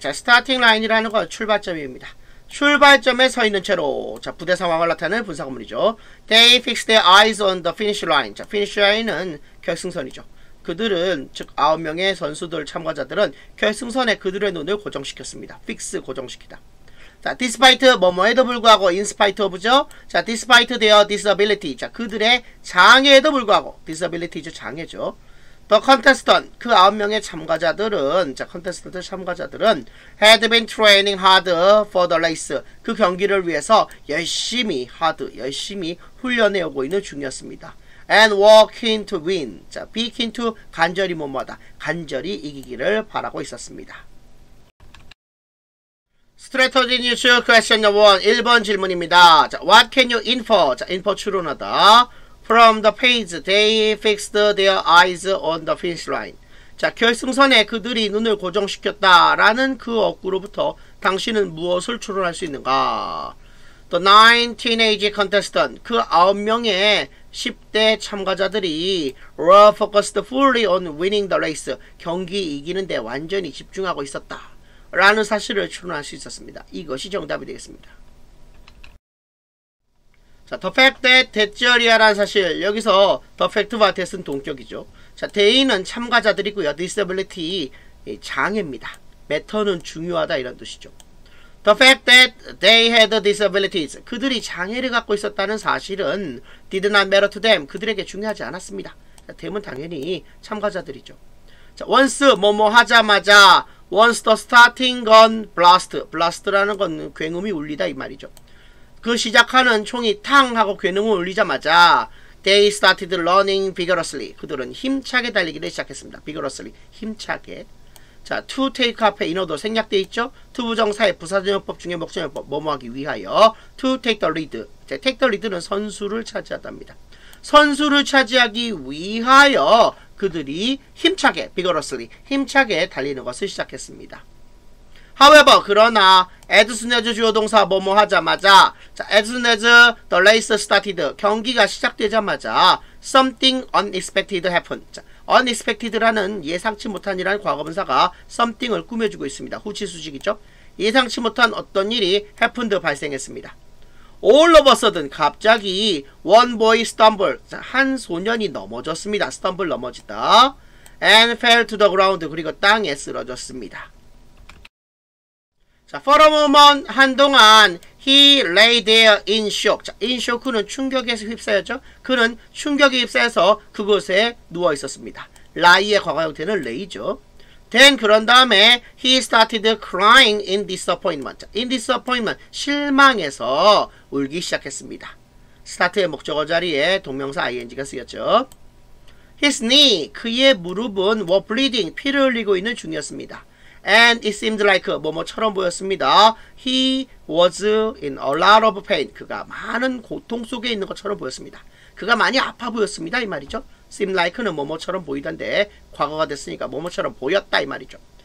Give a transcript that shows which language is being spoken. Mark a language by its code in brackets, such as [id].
[ko] 자, 스타팅 라인이라는 건 출발점입니다. 출발점에 서 있는 채로 자, 부대 상황을 나타내는 분사 구문이죠. [en] They fixed their eyes on the finish line. [ko] 자, finish line은 결승선이죠. 그들은 즉 9명의 선수들 참가자들은 결승선에 그들의 눈을 고정시켰습니다. fix 고정시키다. 자, despite 뭐뭐에도 불구하고 [en] in spite of [ko] 죠. [en] 자, despite their disability. [ko] 자, 그들의 장애에도 불구하고 disability죠. 장애죠. [en] The contestant [ko] 그 9명의 참가자들은 자, contestant 참가자들은 [en] had been training hard for the race. [ko] 그 경기를 위해서 열심히 훈련해 오고 있는 중이었습니다. [en] And were keen to win. 자, be keen to [ko] 간절히 뭐뭐하다. 간절히 이기기를 바라고 있었습니다. 스트레터지 뉴스 퀘스천 넘버 1 1번 질문입니다. [en] 자, what can you infer? 자, infer 추론하다. From the page, they fixed their eyes on the finish line. [ko] 자, 결승선에 그들이 눈을 고정시켰다라는 그 어구로부터 당신은 무엇을 추론할 수 있는가? [en] The 9 teenage contestants, [ko] 그 9명의 10대 참가자들이 [en] were focused fully on winning the race. [ko] 경기 이기는데 완전히 집중하고 있었다. 라는 사실을 추론할 수 있었습니다. 이것이 정답이 되겠습니다. 자, the fact that 대절이야라는 사실, 여기서 the fact와 that은 동격이죠. 자, they는 참가자들이고요. disability, 장애입니다. matter는 중요하다 이런 뜻이죠. [en] The fact that they had disabilities, [ko] 그들이 장애를 갖고 있었다는 사실은 [en] did not matter to them, [ko] 그들에게 중요하지 않았습니다. 자, them은 당연히 참가자들이죠. 자, once 뭐뭐 하자마자 [en] once the starting gun blast, [ko] blast라는 건 굉음이 울리다 이 말이죠. 그 시작하는 총이 탕 하고 굉음을 울리자마자 [en] they started running vigorously. [ko] 그들은 힘차게 달리기를 시작했습니다. vigorously, 힘차게. 자, to take 앞에 인어도 생략되어 있죠. to 부정사의 부사전용법 중에 목적용법 뭐뭐 하기 위하여 [en] to take the lead. [ko] 자, take the lead는 선수를 차지하답니다. 선수를 차지하기 위하여 그들이 힘차게 vigorously, 힘차게 달리는 것을 시작했습니다. [en] However, 그러나 as soon as 주어 동사 뭐뭐 하자마자 자, as soon as the race started, [ko] 경기가 시작되자마자 [en] something unexpected happened. [ko] 자, unexpected라는 예상치 못한이라는 과거분사가 something을 꾸며주고 있습니다. 후치 수식이죠. 예상치 못한 어떤 일이 happened 발생했습니다. [en] All of a sudden, 갑자기 one boy stumbled. [ko] 자, 한 소년이 넘어졌습니다. stumble 넘어지다. [en] And fell to the ground. [ko] 그리고 땅에 쓰러졌습니다. [en] 자, for a moment, 한동안 he lay there in shock. [ko] 자, in shock는 충격에서 휩싸였죠. 그는 충격에 휩싸여서 그곳에 누워 있었습니다. lie의 과거 형태는 lay죠. [en] Then 그런 다음에 he started crying in disappointment. [ko] 자, in disappointment, 실망해서 울기 시작했습니다. start의 목적어 자리에 동명사 ing가 쓰였죠. [en] His knee, [ko] 그의 무릎은 [en] were bleeding, [ko] 피를 흘리고 있는 중이었습니다. [en] And it seemed like [ko] 뭐뭐처럼 보였습니다. [en] He was in a lot of pain. [ko] 그가 많은 고통 속에 있는 것처럼 보였습니다. 그가 많이 아파 보였습니다. 이 말이죠. seemed like는 뭐뭐처럼 보이던데 과거가 됐으니까 뭐뭐처럼 보였다 이 말이죠.